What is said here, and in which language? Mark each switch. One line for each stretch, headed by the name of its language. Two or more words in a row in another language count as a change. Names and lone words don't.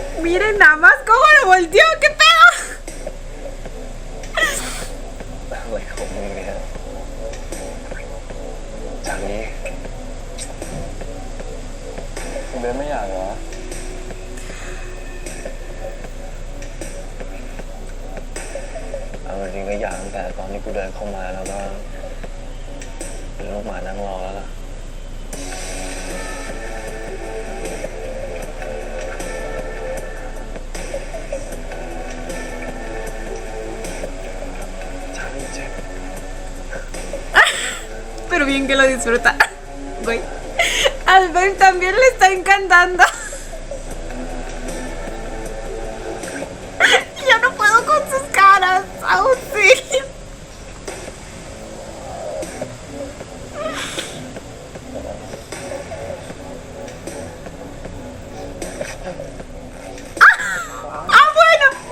Spanish: miren nada más cómo lo volteó, qué pedo.
Thai: อะไรของมึงเนี่ยชาลีคุณเบนไม่อยากเหรอ เอาจริงๆก็อยากตั้งแต่ตอนที่กูเดินเข้ามาแล้วก็เป็นลูกหมานั่งรอแล้วล่ะชาลีเจ็บ
Spanish: Pero bien que lo disfruta. Güey. Al babe también le está encantando. Ya no puedo con sus caras. Auxilio. ¡Ah, bueno!